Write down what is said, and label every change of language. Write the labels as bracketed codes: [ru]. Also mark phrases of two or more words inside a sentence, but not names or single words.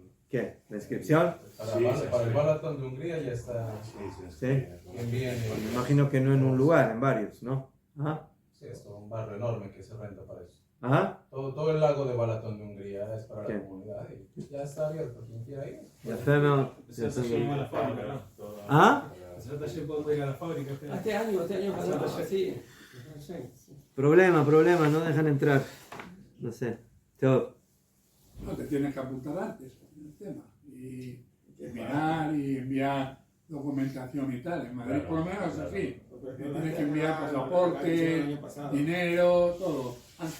[es] ¿Qué? ¿La inscripción? Para el Balaton de Hungría ya está. Sí. Bien, bien. Me imagino que no en un lugar, en varios, ¿no? Ajá. Sí, es todo un barrio enorme que se renta para eso. Ajá. Todo el lago de Balaton de Hungría es para ¿Qué? la comunidad y ya está abierto. Quien quiera ir. [he] יפה מאוד. בעזרת השם על הפאבריקה. ¿Ah? בעזרת השם בוא נגיע לפאבריקה. [es] Este año pasado, sí. Problema, no dejan entrar. No sé. Todo. No, te tienes que apuntar antes el tema. Y mirar y enviar documentación y tal. En Madrid por lo menos es así. Tienes que enviar pasaporte, dinero, todo, antes.